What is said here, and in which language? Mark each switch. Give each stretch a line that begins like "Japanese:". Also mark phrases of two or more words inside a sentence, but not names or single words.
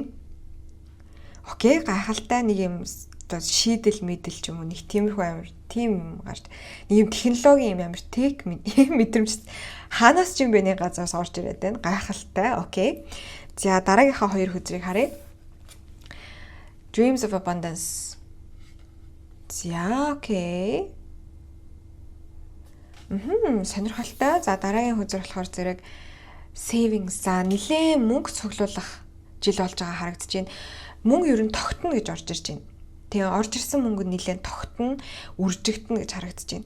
Mongolian: Окей, гайхалтай нэг юм шийдэл мэдэл ч юм уу, нэг тиймэрхүү амар тийм гарч нэг юм технологийн юм амар тех мэдрэмж хаанаас ч юм бэ нэг газраас орж ирээд байна. Гайхалтай. Окей. За дараагийнхаа хоёр хөзрийг харъя. Dreams of Abundance. За окей. Сонирхолтой. За дараагийн хөзөр болохоор зэрэг savings. За нэлээд мөнгө цуглуулах жил болж байгаа харагдаж байна. Мөнгө ер нь тогтно гэж орж ирж байна. Тэгээ орж ирсэн мөнгө нэлээд тогтно, үржигдэнэ гэж харагдаж байна.